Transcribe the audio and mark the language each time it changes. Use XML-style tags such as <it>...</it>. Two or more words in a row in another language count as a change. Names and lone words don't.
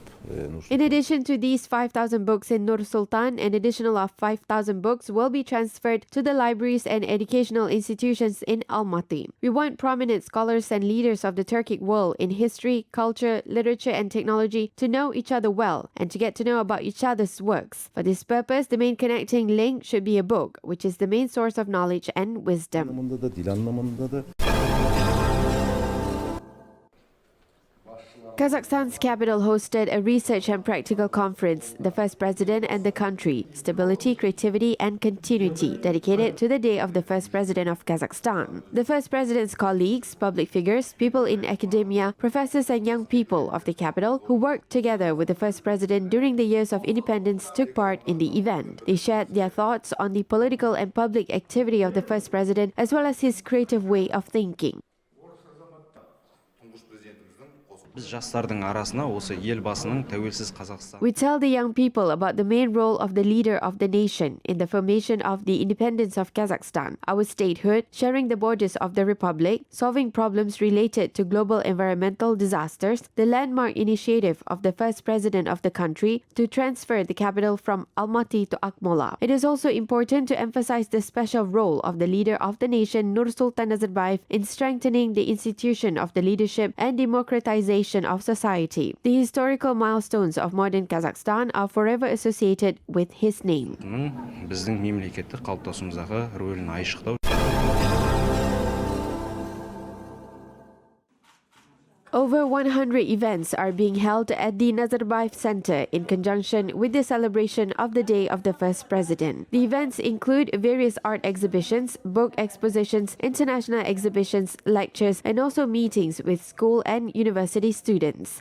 <en>In addition to these 5,000 books in Nur Sultan, an additional of 5,000 books will be transferred to the libraries and educational institutions in Almaty. We want prominent scholars and leaders of the Turkic world in history, culture, literature and technology to know each other well and to get to know about each other's works. For this purpose, the main connecting link should be a book, which is the main source of knowledge and wisdom.</en> <tr>Anlamında da, dil anlamında da.</tr> <en>Kazakhstan's capital hosted a research and practical conference, the first president and the country, stability, creativity and continuity, dedicated to the day of the first president of Kazakhstan. The first president's colleagues, public figures, people in academia, professors and young people of the capital who worked together with the first president during the years of independence took part in the event. They shared their thoughts on the political and public activity of the first president as well as his creative way of thinking.</en> <kk>Biz жастардың арасына осы елбасының тәуелсіз Қазақстан.</kk> <en>We tell the young people about the main role of the leader of the nation in the formation of the independence of Kazakhstan, our statehood, sharing the borders of the republic, solving problems related to global environmental disasters, the landmark initiative of the first president of the country to transfer the capital from Almaty to Akmola. It is also important to emphasize the special role of the leader of the nation, Nursultan Nazarbayev, in strengthening the institution of the leadership and democratization of society. The historical milestones of modern Kazakhstan are forever associated with his name.</en> <kk>Біздің мемлекеттік қалыптасуымыздағы рөлін айшықтау.</kk> <en>Over 100 events are being held at the Nazarbayev Center in conjunction with the celebration of the Day of the First President. The events include various art exhibitions, book expositions, international exhibitions, lectures, and also meetings with school and university students.</en>